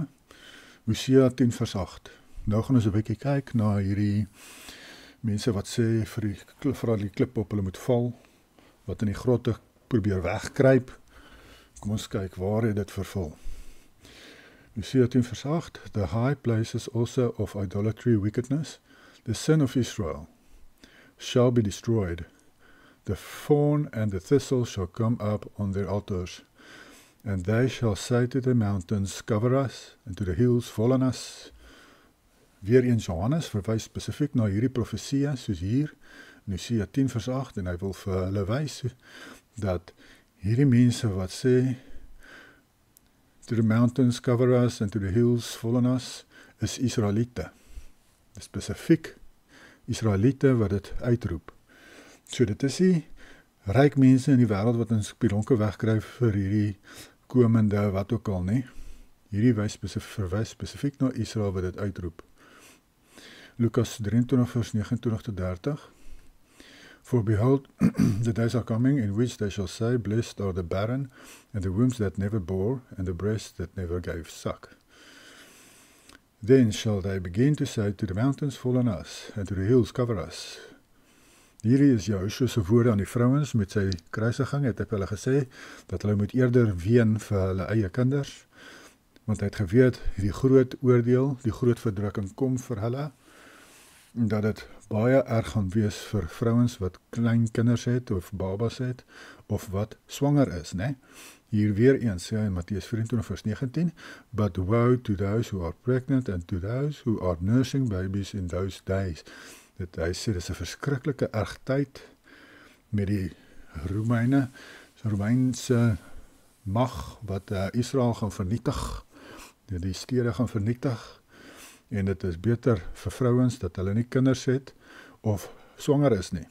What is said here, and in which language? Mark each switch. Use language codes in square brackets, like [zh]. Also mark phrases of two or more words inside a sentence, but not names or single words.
[af] Hosea 10 vers 8. Nou gaan ons 'n bietjie kyk na hierdie mense wat sê vir die klip op hulle moet val, wat in die grotte probeer wegkruip. Kom ons kyk waar het dit vervul. Hosea 10 vers 8. [en] The high places also of idolatry wickedness, the sin of Israel, shall be destroyed. The thorn and the thistle shall come up on their altars, and they shall say to the mountains, cover us, and to the hills, fall on us. [af] Weer eens Johannes verwys spesifiek na hierdie profesie, soos hier, in Hosea 10 vers 8, en hy wil vir hulle wys, dat hierdie mense wat sê, [en] to the mountains, cover us, and to the hills, fall on us, [af] is Israeliete. Spesifiek Israeliete wat dit uitroep. So dit is die ryk mense in die wêreld wat in spilonke wegkryf vir hierdie komende wat ook al nie. Hierdie verwys spesifiek na Israel wat dit uitroep. Lukas 23 vers 29 tot 30. [en] For behold, the days are coming in which they shall say, blessed are the barren, and the wombs that never bore, and the breasts that never gave suck. Then shall they begin to say to the mountains, fall on us, and to the hills, cover us. [af] Hierdie is Joshua se woorde aan die vrouens met sy kruisiging, het hy vir hulle gesê, dat hulle moet eerder ween vir hulle eie kinders, want hy het geweet, die groot oordeel, die groot verdrukking kom vir hulle, en dat het baie erg gaan wees vir vrouens wat klein kinders het, of babas het, of wat swanger is, né? Hier weer eens, in Mattheus 24 vers 19, [en] but woe to those who are pregnant and to those who are nursing babies in those days. [af] Dit hy sê, dit is 'n verskriklike erg tyd met die Romeine, Romeinse mag wat Israel gaan vernietig, die stede gaan vernietig, en dit is beter vir vrouens dat hulle nie kinders het of swanger is nie.